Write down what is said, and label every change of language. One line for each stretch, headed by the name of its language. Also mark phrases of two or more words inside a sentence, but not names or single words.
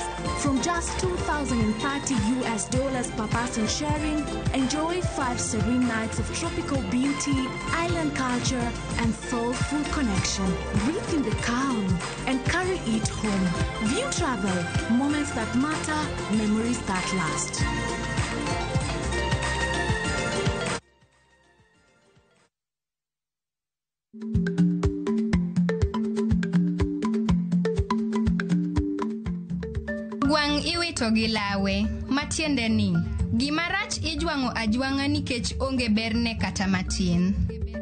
English: From just $2,030 per person sharing, enjoy 5 serene nights of tropical beauty, island culture, and soulful connection. Breathe in the calm and carry it home. View travel, moments that matter, memories that last.
Luo (Kenya and Tanzania): Gwang iwito gi lawe, matiende ni gimarach ijwango ajwanga nikech onge berne kata matin.